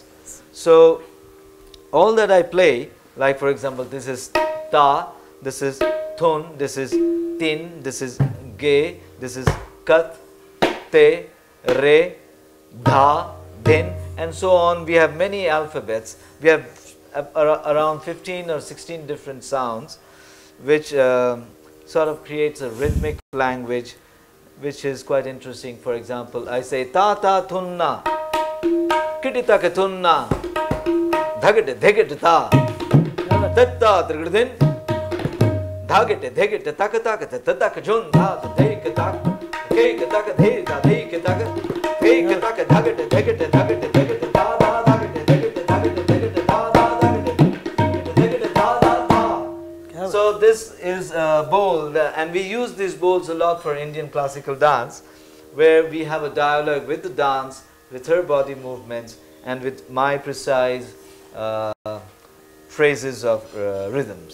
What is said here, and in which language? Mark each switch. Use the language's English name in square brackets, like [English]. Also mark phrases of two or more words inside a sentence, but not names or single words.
[English] So all that I play, like for example, this is ta, this is thun, this is tin, this is ge, this is kat, te, re, dha, din, and so on. We have many alphabets. We have around 15 or 16 different sounds, which sort of creates a rhythmic language, which is quite interesting. For example, I say ta ta thunna, kitita ke thunna, dhagate dhegate ta, tatta trigdin, dhagate dhegate takata ke tatta ke jun ta dhegate ta ke ke ta taka dhei da dhei ke taka dhei ke taka dhagate dhagate dhagate dhagate da da dhagate dhagate dhagate dhagate da da dhagate dhagate da da da. So this is a bowl, and we use these bowls a lot for Indian classical dance, where we have a dialogue with the dance, with her body movements, and with my precise phrases of rhythms.